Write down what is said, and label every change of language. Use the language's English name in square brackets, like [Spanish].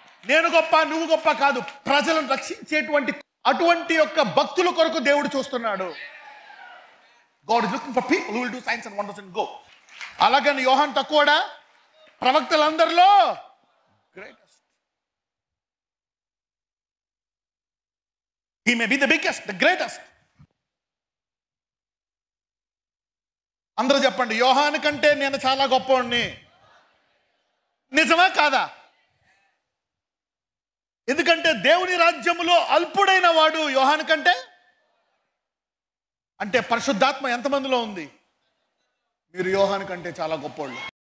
[Telugu] నేను గొప్ప నువ్వు గొప్ప కాదు, ప్రజలను రక్షించేటువంటి అటువంటి యొక్క భక్తుల కొరకు దేవుడు చూస్తున్నాడు. [English] God is looking for people who will do signs and wonders and go. [Telugu] అలాగని యోహాను తక్కువడా? ప్రవక్తలందరిలో greatest. [English] He may be the biggest, the greatest. [Telugu] అందరూ చెప్పండి, యోహాను కంటే నేను చాలా గొప్పవాడిని. నిజమా కాదా? ఎందుకంటే దేవుని రాజ్యములో అల్పుడైన వాడు యోహాను కంటే. అంటే పరిశుద్ధాత్మ ఎంతమందిలో ఉంది? మీరు యోహాను కంటే చాలా గొప్పోళ్ళు.